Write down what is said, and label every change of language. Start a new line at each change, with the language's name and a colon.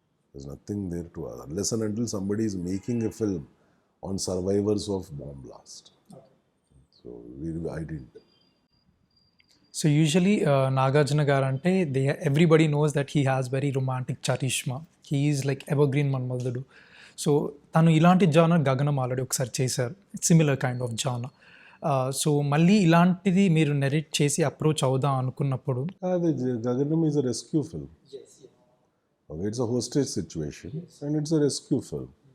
English: There's nothing there to ask. Unless and until somebody is making a film on survivors of bomb blast. So I didn't. So usually Nagarjuna garu ante everybody knows that he has very romantic charisma. He is like evergreen Manmadudu.
Telugu: So tanu ilanti genre Gaganam already ఒకసారి చేశారు,
English: Similar kind of genre.
Telugu: So మళ్ళీ ఇలాంటిది మీరు narrate చేసి approach అవుదాం అనుకున్నప్పుడు
English: Gaganam is a rescue film. Okay, it's a hostage situation and it's a rescue film.